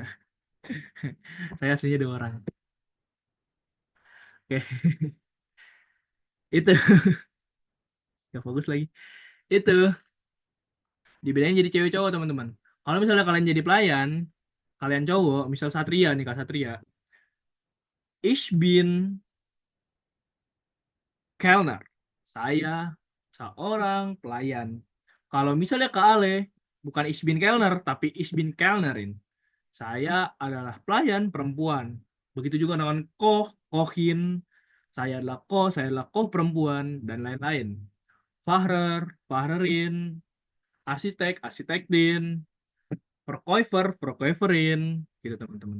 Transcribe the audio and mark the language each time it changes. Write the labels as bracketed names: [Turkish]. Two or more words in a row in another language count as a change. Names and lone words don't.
[Indonesian] Saya aslinya 2 orang. Oke, itu. Gak fokus lagi. Itu, dibedain jadi cewek cowok, teman-teman. Kalau misalnya kalian jadi pelayan, kalian cowok, misal Satria nih, Kak Satria. [German] Ich bin Kellner. [Indonesian] Saya seorang pelayan. Kalau misalnya ke Ale, bukan [German] ich bin Kellner, [Indonesian] tapi [German] ich bin Kellnerin. [Indonesian] Saya adalah pelayan perempuan. Begitu juga dengan [German] Koh, Kohin. [Indonesian] Saya adalah Koh perempuan, dan lain-lain. [German] Fahrer, Fahrerin, arsitek, arsitektin, Verkäufer, Verkäuferin, [Indonesian] gitu teman-teman.